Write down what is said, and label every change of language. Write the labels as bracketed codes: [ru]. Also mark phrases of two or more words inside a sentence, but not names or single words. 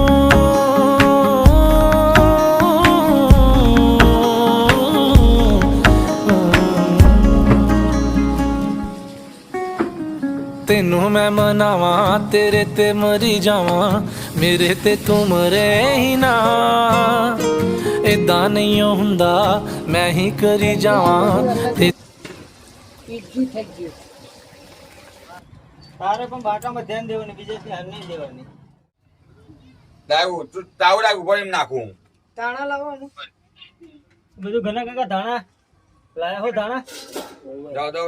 [pa] ਤੈਨੂੰ ਮੈਂ ਮਨਾਵਾਂ ਤੇਰੇ ਤੇ ਮਰੀ ਜਾਵਾਂ ਮੇਰੇ ਤੇ ਤੂੰ ਮਰੇ ਹੀ ਨਾ ਏਦਾਂ ਨਹੀਂ ਹੁੰਦਾ ਮੈਂ ਹੀ ਕਰੀ ਜਾਵਾਂ ਤੇ [gu] તારે પણ બાટામાં ધ્યાન દેવાનું બીજેથી હાલ નહીં દેવાની લાવું તું તાવડા ઉપર એમ નાખું ધાણા લાવવાનું બધું ઘણા કાકા ધાણા લાયા હો ધાણા જાવ દો